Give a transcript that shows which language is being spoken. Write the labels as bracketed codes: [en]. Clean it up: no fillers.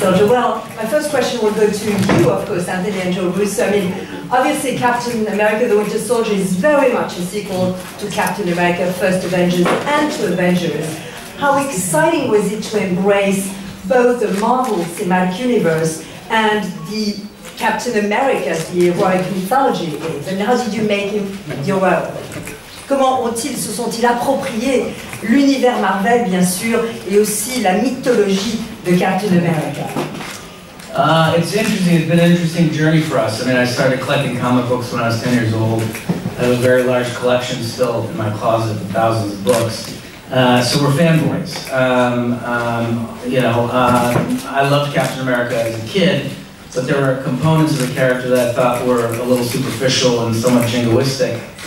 [en] Well, my first question will go to you, of course, Anthony and Joe Russo. I mean, obviously Captain America the Winter Soldier is very much a sequel to Captain America First Avengers and to Avengers. How exciting was it to embrace both the Marvel Cinematic Universe and the Captain America, the heroic mythology is? And how did you make him your own? [fr] Comment se sont-ils appropriés l'univers Marvel, bien sûr, et aussi la mythologie de Captain America? [en] It's interesting. It's been an interesting journey for us. I mean, I started collecting comic books when I was 10 years old. I have a very large collection still in my closet of thousands of books. So we're fanboys. I loved Captain America as a kid, but there were components of the character that I thought were a little superficial and somewhat jingoistic.